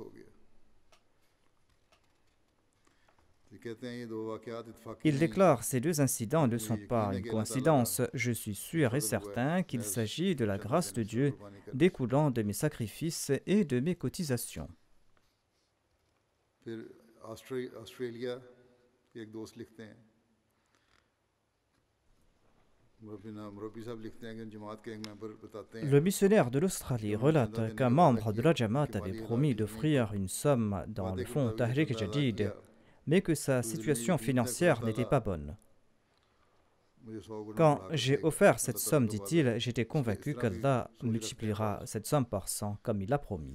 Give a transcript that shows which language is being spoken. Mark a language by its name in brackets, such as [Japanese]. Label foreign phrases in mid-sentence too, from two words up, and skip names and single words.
[French] Il déclare: ces deux incidents ne sont pas une coïncidence. Je suis sûr et certain qu'il s'agit de la grâce de Dieu découlant de mes sacrifices et de mes cotisations. [Urdu] آسٹریلیا کے ایک دوست لکھتے ہیں مربی صاحب لکھتے ہیں کہ جماعت کے ایک ممبر بتاتے ہیں [French] Le missionnaire de l'Australie relate qu'un membre de la Jamaat avait promis d'offrir une somme dans le fonds Tahrik Jadid, mais que sa situation financière n'était pas bonne. Quand j'ai offert cette somme, dit-il, j'étais convaincu qu'Allah multipliera cette somme par 100 comme il l'a promis.